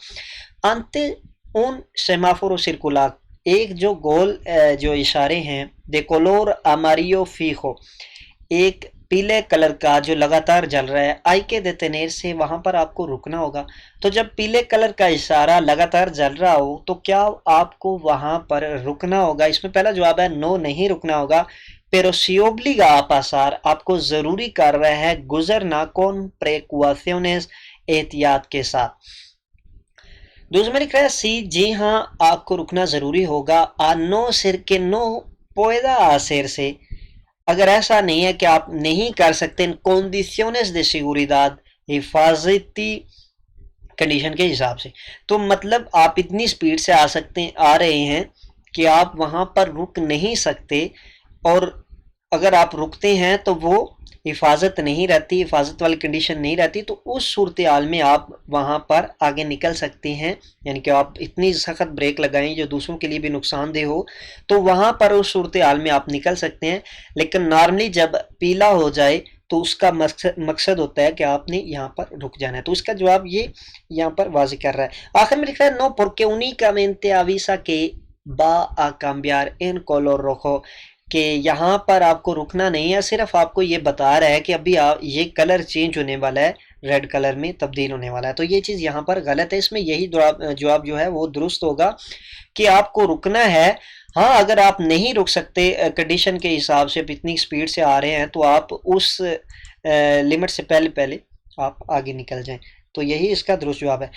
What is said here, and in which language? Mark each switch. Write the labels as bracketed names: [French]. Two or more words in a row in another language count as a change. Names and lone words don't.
[Spanish] ante un semáforo circular, [Urdu] ایک جو گول جو اشارے ہیں، [Spanish] de color amarillo fijo, [Urdu] ایک پیلے کلر کا جو لگاتار جل رہا ہے، [Spanish] hay que detener [Urdu] سے وہاں پر آپ کو رکنا ہوگا۔ تو جب پیلے کلر کا اشارہ لگاتار جل رہا ہو تو کیا آپ کو وہاں پر رکنا ہوگا؟ اس میں پہلا جواب ہے نو، نہیں رکنا ہوگا۔ [Spanish] pero si obliga a pasar، [Urdu] آپ کو ضروری کر رہا ہے گزرنا [Spanish] con precauciones، [Urdu] احتیاط کے ساتھ۔ دوسرے میں لکھ رہا ہے سی، جی ہاں آپ کو رکنا ضروری ہوگا، [Spanish] a no ser que no pueda hacerse، [Urdu] اگر ایسا نہیں ہے کہ آپ نہیں کر سکتے [Spanish] en condiciones de seguridad, [Urdu] حفاظتی کنڈیشن کے حساب سے، تو مطلب آپ اتنی سپیڈ سے آ رہے ہیں کہ آپ وہاں پر رک نہیں سکتے، اور اگر آپ رکتے ہیں تو وہ حفاظت نہیں رہتی، حفاظت والی کنڈیشن نہیں رہتی، تو اس صورتحال میں آپ وہاں پر آگے نکل سکتے ہیں، یعنی کہ آپ اتنی سخت بریک لگائیں جو دوسروں کے لیے بھی نقصان دہ ہو، تو وہاں پر اس صورتحال میں آپ نکل سکتے ہیں۔ لیکن نارملی جب پیلا ہو جائے تو اس کا مقصد ہوتا ہے کہ آپ نے یہاں پر رک جانا ہے، تو اس کا جواب یہ یہاں پر واضح کر رہا ہے۔ آخر میں لکھ رہا ہے [Spanish] نو porque únicamente avisa que va a cambiar en color rojo، [Urdu] کہ یہاں پر آپ کو رکنا نہیں ہے، صرف آپ کو یہ بتا رہا ہے کہ ابھی یہ کلر چینج ہونے والا ہے، ریڈ کلر میں تبدیل ہونے والا ہے، تو یہ چیز یہاں پر غلط ہے۔ اس میں یہی جواب جو ہے وہ درست ہوگا کہ آپ کو رکنا ہے۔ ہاں اگر آپ نہیں رک سکتے کنڈیشن کے حساب سے، اتنی سپیڈ سے آ رہے ہیں، تو آپ اس لمٹ سے پہلے آپ آگے نکل جائیں، تو یہی اس کا درست جواب ہے۔